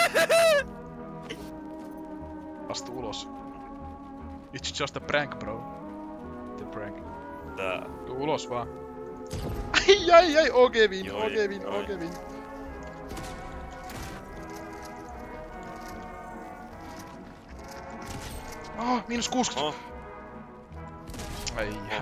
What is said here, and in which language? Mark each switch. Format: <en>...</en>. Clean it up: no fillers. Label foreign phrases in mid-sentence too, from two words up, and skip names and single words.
<fi>Astu ulos.</fi> <en>It's just a prank, bro. The prank.</en> <fi>Tää. Tuu ulos vaan. Ai,</fi> <en>OG win.</en> <fi>Miinus 60. Oh. Ai.</fi>